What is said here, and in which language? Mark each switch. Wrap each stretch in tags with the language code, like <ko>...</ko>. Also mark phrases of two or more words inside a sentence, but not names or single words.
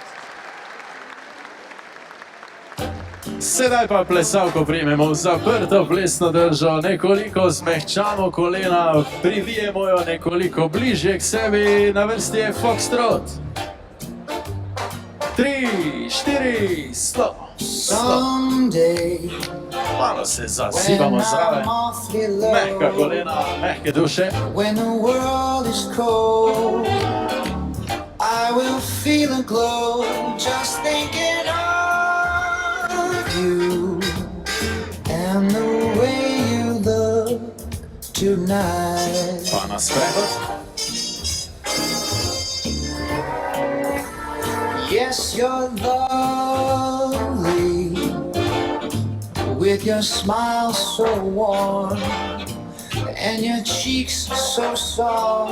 <sl>Sedaj pa plesalko primemo v zaprto plesno držo, nekoliko zmehčamo kolena, privijemo jo nekoliko bližje k sebi, na vrsti je foxtrot. 3, 4, 100.</sl> <en>Someday,</en> <sl>Malo se</sl> <en>when</en> <sl>zasipamo zraven,</sl> <en>I'm awfully</en> <sl>mehka</sl> <en>low,</en> <sl>kolena, mehke duše.</sl> <en>when the world is cold, I will feel a glow just thinking of you and the way you look tonight.</en> <sl>Pa na sprehod.</sl> <en>Yes, you're lovely with your smile so warm and your cheeks so soft.</en>